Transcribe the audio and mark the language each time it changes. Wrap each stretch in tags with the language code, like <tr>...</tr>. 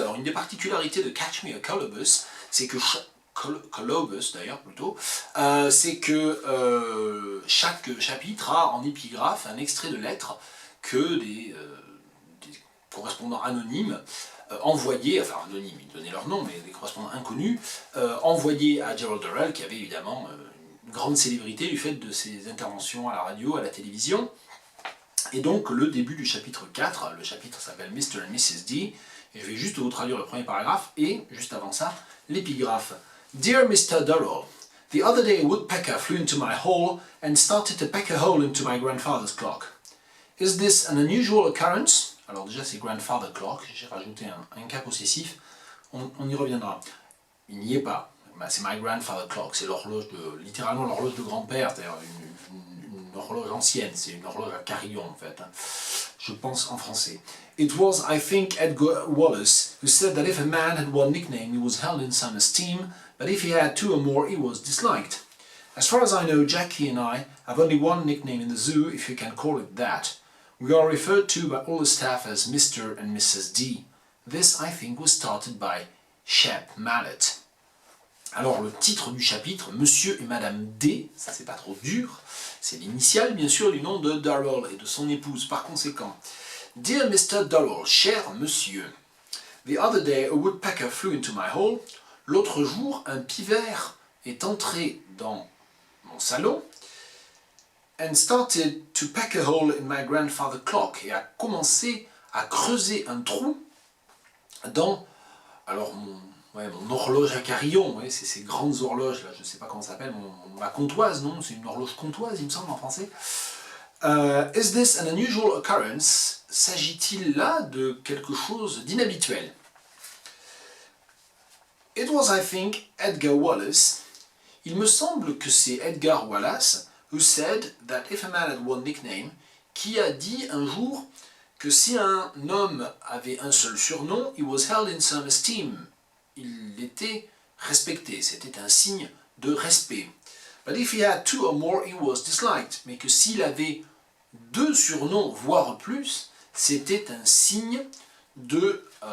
<fr>Alors une des particularités de Catch Me a Colobus, c'est que Colobus d'ailleurs plutôt, c'est que chaque chapitre a en épigraphe un extrait de lettre que des correspondants anonymes envoyés, enfin anonymes, ils donnaient leur nom, mais des correspondants inconnus, envoyés à Gerald Durrell, qui avait évidemment une grande célébrité du fait de ses interventions à la radio, à la télévision. Et donc le début du chapitre 4, le chapitre s'appelle Mr. and Mrs. D, et je vais juste vous traduire le premier paragraphe, et juste avant ça, l'épigraphe.</fr> <en>Dear Mr. Durrell, the other day a woodpecker flew into my hall and started to peck a hole into my grandfather's clock. Is this an unusual occurrence?</en> <fr>Alors déjà c'est</fr> <en>grandfather clock,</en> <fr>j'ai rajouté un cas possessif, on y reviendra. Il n'y est pas, c'est</fr> <en>my grandfather clock,</en> <fr>c'est l'horloge littéralement l'horloge de grand-père, c'est-à-dire une horloge ancienne, c'est une horloge à carillon en fait, je pense en français.</fr> <en>It was, I think, Edgar Wallace who said that if a man had one nickname he was held in some esteem, but if he had 2 or more he was disliked. As far as I know, Jackie and I have only one nickname in the zoo, if you can call it that. We are referred to by all the staff as Mr. and Mrs. D. This, I think, was started by Shep Mallet.</en> <fr>Alors le titre du chapitre, Monsieur et Madame D, ça c'est pas trop dur, c'est l'initiale bien sûr du nom de Durrell et de son épouse par conséquent.</fr> <en>Dear Mr. Durrell,</en> <fr>cher monsieur,</fr> <en>the other day a woodpecker flew into my hall.</en> <fr>L'autre jour, un pivert est entré dans mon salon</fr> <en>and started to peck a hole in my grandfather's clock,</en> <fr>et a commencé à creuser un trou dans mon horloge à carillon, ouais, c'est ces grandes horloges là, je ne sais pas comment ça s'appelle, ma comptoise, non, c'est une horloge comptoise il me semble en français.</fr> <en>Is this an unusual occurrence?</en> <fr>S'agit-il là de quelque chose d'inhabituel?</fr> <en>It was, I think, Edgar Wallace.</en> <fr>Il me semble que c'est Edgar Wallace</fr> <en>who said that if a man had one nickname,</en> <fr>qui a dit un jour que si un homme avait un seul surnom,</fr> <en>he was held in some esteem.</en> <fr>Il était respecté, c'était un signe de respect.</fr> <en>But if he had 2 or more, he was disliked.</en> <fr>Mais que s'il avait 2 surnoms, voire plus, c'était un signe de...</fr>